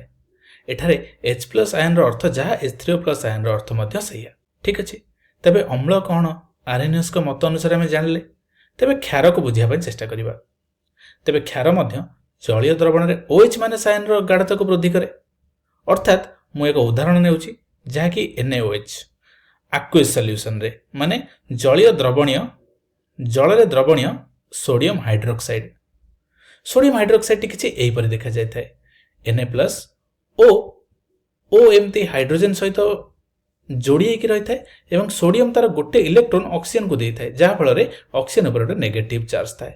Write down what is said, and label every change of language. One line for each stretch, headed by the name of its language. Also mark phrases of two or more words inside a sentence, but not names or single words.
Odia: ଏଠାରେ H+ ଆୟନର ଅର୍ଥ ଯାହା H3O+ ଆୟନର ଅର୍ଥ ମଧ୍ୟ ସେଇଆ। ଠିକ୍ ଅଛି, ତେବେ ଅମ୍ଳ କ'ଣ ଆରେନିୟସ୍ଙ୍କ ମତ ଅନୁସାରେ ଆମେ ଜାଣିଲେ। ତେବେ କ୍ଷାରକୁ ବୁଝିବା ପାଇଁ ଚେଷ୍ଟା କରିବା। ତେବେ କ୍ଷାର ମଧ୍ୟ ଜଳୀୟ ଦ୍ରବଣରେ OH- ଆୟନର ଗାଢ଼ତାକୁ ବୃଦ୍ଧି କରେ। ଅର୍ଥାତ୍ ମୁଁ ଏକ ଉଦାହରଣ ନେଉଛି ଯାହାକି NaOH
English: aqueous solution
Odia: ରେ ମାନେ ଜଳରେ ଦ୍ରବଣୀୟ
English: sodium hydroxide. sodium hydroxide
Odia: କିଛି ଏହିପରି ଦେଖାଯାଇଥାଏ। Na+O ଏମିତି ହାଇଡ୍ରୋଜେନ ସହିତ ଯୋଡ଼ି ହୋଇକି ରହିଥାଏ ଏବଂ ସୋଡିୟମ ତାର ଗୋଟେ ଇଲେକ୍ଟ୍ରନ୍ ଅକ୍ସିଜେନକୁ ଦେଇଥାଏ, ଯାହାଫଳରେ ଅକ୍ସିଜେନ ଉପରେ ଗୋଟେ
English: negative charge
Odia: ଥାଏ।